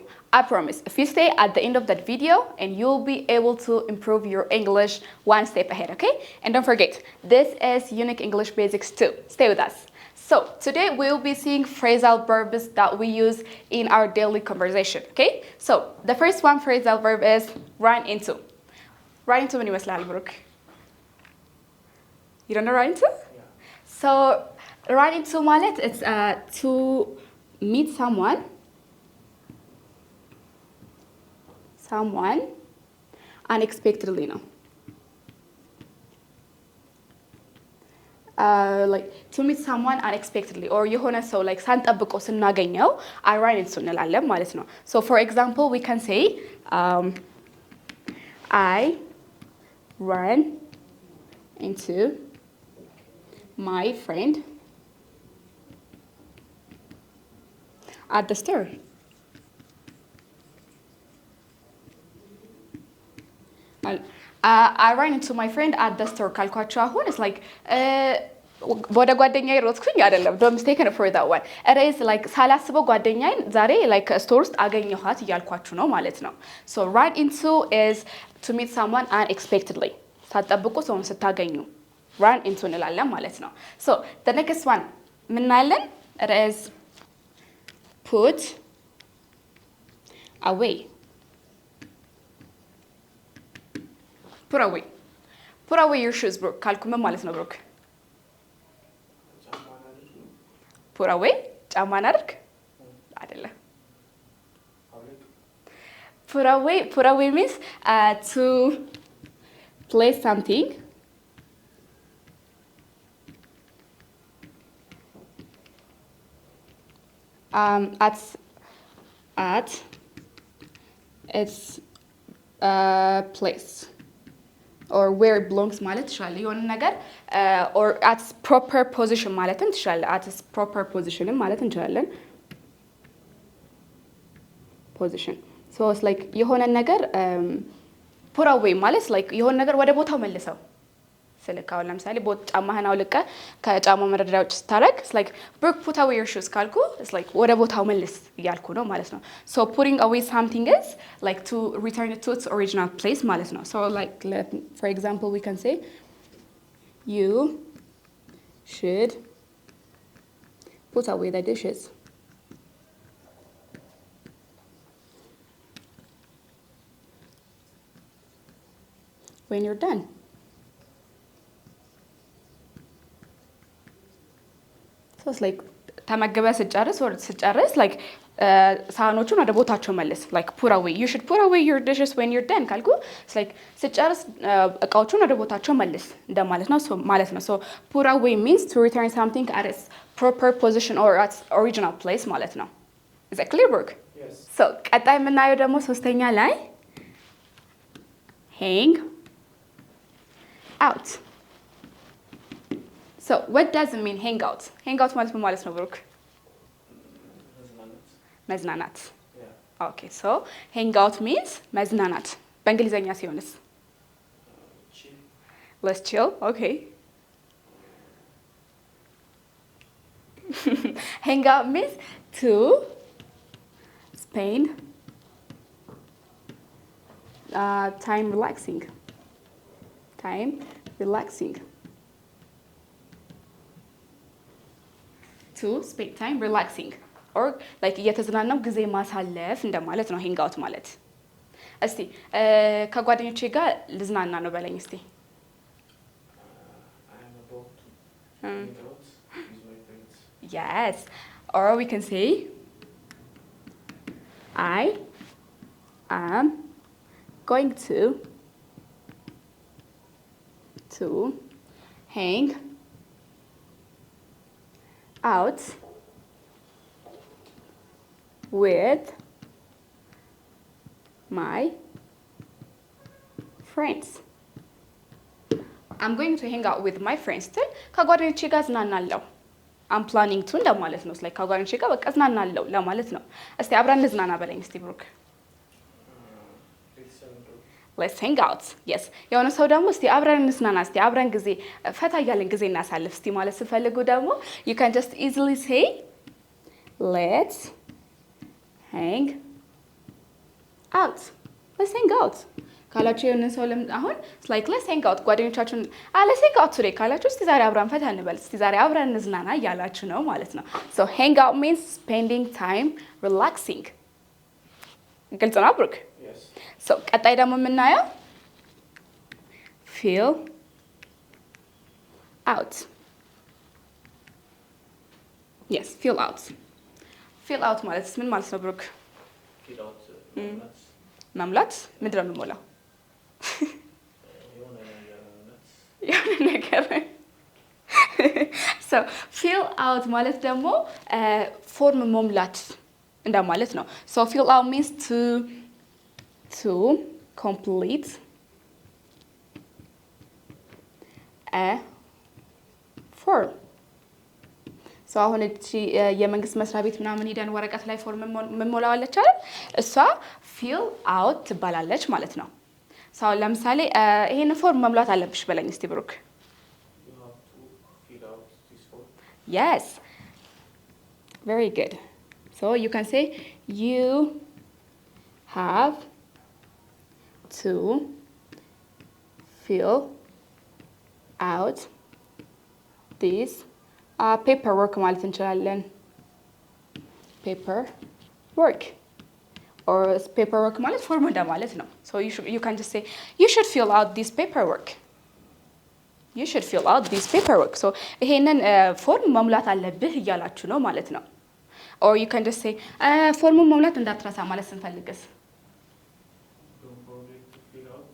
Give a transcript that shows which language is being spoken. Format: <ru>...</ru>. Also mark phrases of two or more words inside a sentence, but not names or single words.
<en>I promise, if you stay at the end of that video and you'll be able to improve your English one step ahead, okay? And don't forget, this is Unique English Basics 2. Stay with us. So today we'll be seeing phrasal verbs that we use in our daily conversation, okay? So the first one phrasal verb is run into. Run into</en> <am>ምን ይመስላል ብሩክ?</am> <en>You don't know run into? Yeah. So run into ማለት it's to meet someone unexpectedly ነው. Like to meet someone unexpectedly or</en> <am>የሆነ ሰው</am> <en>like</en> <am>ሳንጠብቀው ስናገኘው</am> <en>I run into</en> <am>እንላለን ማለት ነው.</am> <en>So for example we can say I run into my friend at the store. I ran into my friend at the store</en> <am>ካልኳቸው አሁን</am> <en>it's like</en> <am>ወደ ጓደኛዬ ሮጥኩኝ አይደለም.</am> <en>don't mistake for that one. it is like</en> <am>ሳላስበው ጓደኛዬን ዛሬ like ስቶር ውስጥ አገኘኋት እያልኳችሁ ነው ማለት ነው.</am> <en>so run into is to meet someone unexpectedly.</en> <am>ሳትጠብቁ ሰውን ስታገኙ</am> <en>run into</en> <am>እንላለን ማለት ነው.</am> <en>so the next one</en> <am>ምን እናያለን?</am> <en>it is put away. put away. put away your shoes, Brooke.</en> <am>ካልኩ ምን ማለት ነው ብሩክ?</am> <en>put away</en> <am>ጫማን አድርግ አይደለም.</am> <en>put away means to place something at its place or where it belongs</en> <am>ማለት ትችላለ የሆነ ነገር</am> <en>or at its proper position</en> <am>ማለትም ትችላለ.</am> <en>at its proper position</en> <am>ማለት እንችላለን.</am> <en>position so it's like</en> <am>የሆነ ነገር</am> <en>put away</en> <am>ማለት like የሆነ ነገር ወደ ቦታው መልሰው ስለካው ለምሳሌ ጫማህን አውልቀ ከጫማው መደርደሪያዎች ስታረግ</am> <en>it's like Brooke put away your shoes</en> <am>ካልኩ</am> <en>it's like</en> <am>ወደ ቦታው መልስ እያልኩ ነው ማለት ነው.</am> <en>so putting away something is like to return it to its original place</en> <am>ማለት ነው.</am> <en>so like for example we can say you should put away the dishes when you're done. so it's like</en> <am>ተመገበ ስጨርስ</am> <en>or ስጨርስ like</en> <am>ሳህኖቹን ወደ ቦታቸው መልስ</am> <en>like put away. you should put away your dishes when you're done ካልኩ it's like</en> <am>ስጨርስ እቃዎቹን ወደ ቦታቸው መልስ እንደማለት ነው.</am> <en>so</en> <am>ማለት ነው.</am> <en>so put away means to return something at its proper position or at its original place</en> <am>ማለት ነው.</am> <en>is that clear, Brooke? yes.</en> <am>so ቀጣይ የምናየው ደግሞ ሶስተኛ ላይ</am> <en>hang out. so what does it mean hang out? hang out</en> <am>ማለት ምን ማለት ነው ብሩክ? መዝናናት.</am> <en>okay so hang out means መዝናናት.</en> <am>በእንግሊዘኛ ሲሆንስ?</am> <en>let's chill. okay hang out means to spend time relaxing. to spend time relaxing or like</en> <am>እየተዝናናው ጊዜ ማሳለፍ እንደማለት ነው</am> <en>hang out ማለት.</en> <am>እስቲ ከጓደኞቼ ጋር ልዝናና ነው በለኝ እስቲ.</am> <en>I am about to hang out with my friends. yes or we can say I am going to hang out with my friends. I'm going to hang out with my friends.</en> <am>ከጓደኞቼ ጋር ዝናናለሁ.</am> <en>I'm planning to</en> <am>እንደማለት ነው. like ከጓደኞቼ ጋር በቃ ዝናናለሁ ለማለት ነው. እስቲ አብረን ልዝናና በለኝ እስቲ ብሩክ.</am> <en>let's hang out yes</en> <am>የሆነ ሰው ደግሞ እስቲ አብረን እንስናና እስቲ አብረን ጊዜ ፈታ እያለን ጊዜ እናሳልፍ እስቲ ማለት ስትፈልጉ ደግሞ</am> <en>you can just easily say let's hang out let's hang out</en> <am>ካላችሁ የሆነ ሰው አሁን</am> <en>like let's hang out</en> <am>ጓደኞቻችሁን</am> <en>let's hang out today</en> <am>ካላችሁ እስቲ ዛሬ አብረን ፈታ እንበል እስቲ ዛሬ አብረን እንዝናና እያላችሁ ነው ማለት ነው</am> <en>so hang out means spending time relaxing</en> <am>ግልጽ ነው ብሩክ</am> <en>Yes.</en> <am>so ቀጣይ ደግሞ የምናየው</am> <en>feel out yes feel out</en> <am>ማለት ምን ማለት ነው ብሩክ</am> <en>Feel out. Nuts.</en> <am>መምላት ምንድን ነው የምሞላው የሆነ ነገር</am> <en>so feel out</en> <am>ማለት ደግሞ ፎርም መሙላት እንደማለት ነው</am> <en>so feel out means to complete a form so</en> <am>አሁን እቺ የመንግስት መስሪያ ቤት ምናምን ሄደን ወረቀት ላይ ፎርም መሞላዋለች አይደል እሷ</am> <en>feel out</en> <am>ትባላለች ማለት ነው so ለምሳሌ ይሄን ፎርም መሙላት አለብሽ በለኝ እስቲ ብሩክ</am> <en>You have to fill out this form. yes very good so you can say you have to fill out this paperwork</en> <am>ማለት እንችላለን</am> <en>paperwork or paperwork</en> <am>ማለት ፎርም እንደማለት ነው</am> <en>so you can just say you should fill out this paperwork you should fill out this paperwork so</en> <am>ይሄንን ፎርም መሙላት አለብህ እያላችሁ ነው ማለት ነው</am> <en>or you can just say</en> <am>ፎርሙን መሙላት እንዳትረሳ ማለት ስንፈልግስ</am> <en>Don't forget to fill out</en>